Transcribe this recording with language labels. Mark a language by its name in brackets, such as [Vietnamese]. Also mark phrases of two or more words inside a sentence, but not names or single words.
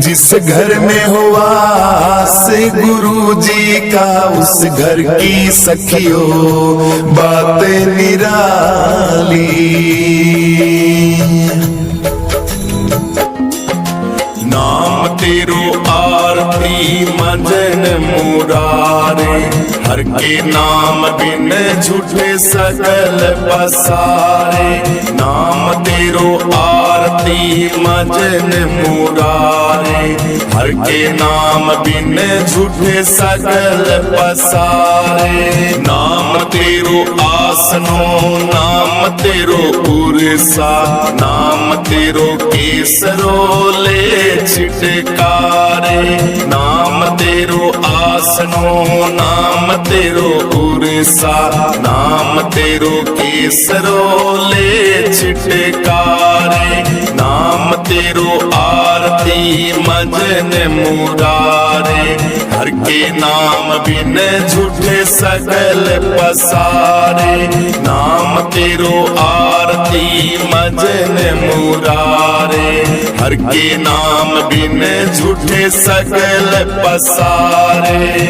[Hindi] जिस घर में हो वास गुरु जी का, उस घर की सखियों बातें निराली। [Punjabi] ਨਾਮੁ ਤੇਰੋ ਆਰਤੀ ਮਜਨੁ ਮੁਰਾਰੇ, ਹਰਿ ਕੇ ਨਾਮ ਬਿਨੁ ਝੂਠੇ ਸਗਲ ਪਸਾਰੇ। ਨਾਮੁ ਤੇਰੋ ਆਰਤੀ ਮਜਨੁ ਮੁਰਾਰੇ, ਹਰਿ ਕੇ ਨਾਮ ਬਿਨੁ ਝੂਠੇ ਸਗਲ ਪਸਾਰੇ। ਨਾਮੁ ਤੇਰੋ ਆਸਨੋ, ਨਾਮੁ ਤੇਰੋ ਉਰਸਾ, ਨਾਮੁ ਤੇਰੋ ਕੇਸਰੋ ਲੇ ਛਿਟਕਾਰੇ। ਨਾਮੁ ਤੇਰੋ ਆਸਨੋ, ਨਾਮੁ ਤੇਰੋ ਉਰਸਾ, ਨਾਮੁ ਤੇਰੋ ਕੇਸਰੋ ਲੇ ਛਿਟਕਾਰੇ। ਨਾਮੁ ਤੇਰੋ ਆਰਤੀ ਮਜਨੁ ਮੁਰਾਰੇ, ਹਰਿ ਕੇ ਨਾਮ ਬਿਨੁ ਝੂਠੇ ਸਗਲ ਪਸਾਰੇ। ਨਾਮੁ ਤੇਰੋ ਆਰਤੀ ਮਜਨੁ ਮੁਰਾਰੇ, ਹਰਿ ਕੇ ਨਾਮ ਬਿਨੁ ਝੂਠੇ ਸਗਲ ਪਸਾਰੇ।